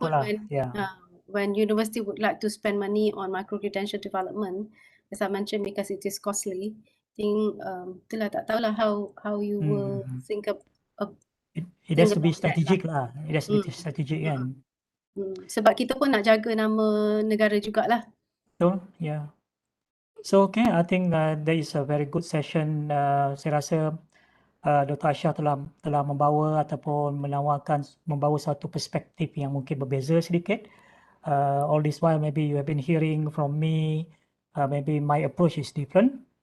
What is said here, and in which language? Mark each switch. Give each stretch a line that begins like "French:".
English: pun apalah, when university would like to spend money on micro-credential development, as I mentioned, because it is costly, I think
Malay: itulah tak tahulah
English: how you will think of it has to be strategic lah. It has to be strategic kan.
Malay: Sebab kita pun nak jaga nama negara jugalah.
English: So, yeah. So, okay, I think that is a very good session.
Malay: Saya rasa Dr. Aishah telah membawa ataupun membawa satu perspektif yang mungkin berbeza sedikit.
English: All this while maybe you have been hearing from me, maybe my approach is different.